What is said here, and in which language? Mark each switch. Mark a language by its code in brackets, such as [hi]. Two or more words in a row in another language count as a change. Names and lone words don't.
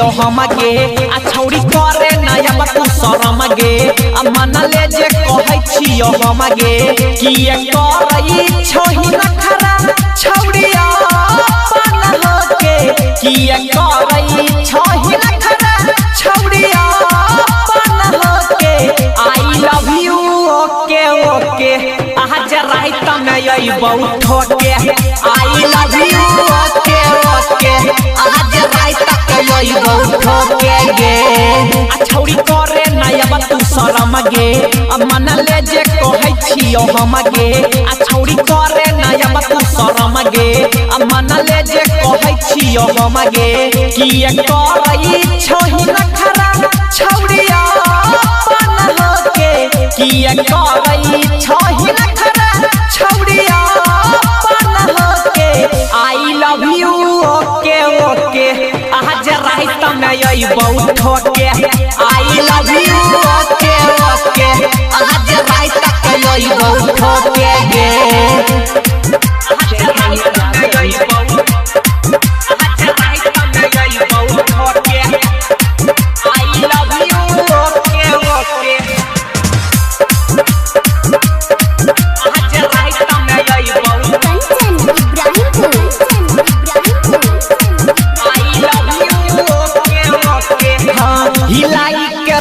[anp] हमगे आ छौरी करे नया तू शरमगे अब मन ले जे कहै छियो हमगे कि करई छोही नखरा छौरिया अपन होके कि करई छोही नखरा छौरिया अपन होके [en] I love you okay okay [anp] आज रात में यही बहुत ठोके [en] I love you okay okay [anp] आज रात तक यही बहुत ठोके गे आ छौरी करे नया तू शरमगे अब मन ले जे कहै छियो हमगे आ छौरी करे नया तू शरमगे अब मन ले जे कहै छियो हमगे कि करई छोही नखरा छौरिया अपन होके कि करई छोही नखरा छौरिया अपन होके [en] I love you okay okay [anp] आज रात में यही बहुत ठोके [en] I love you okay okay [anp] आज रात तक यही बहुत ठोके गे आज रात में यही बहुत ठोके [en] I love you okay okay [anp] हिलाई के